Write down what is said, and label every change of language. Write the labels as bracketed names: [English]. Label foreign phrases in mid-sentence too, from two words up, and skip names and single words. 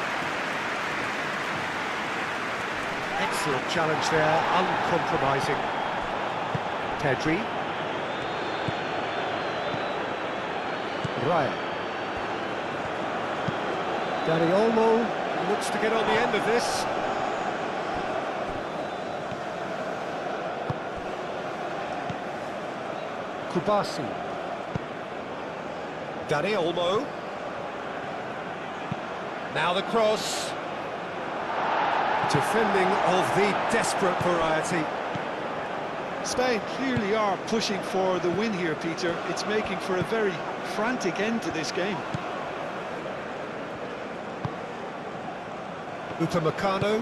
[English] Excellent challenge there, uncompromising. Pedri. Ryan. Dani Olmo looks to get on the end of this. Kubasi. Dani Olmo. Now the cross. Defending of the desperate variety. Spain clearly are pushing for the win here, Peter. It's making for a very frantic end to this game. Upamecano.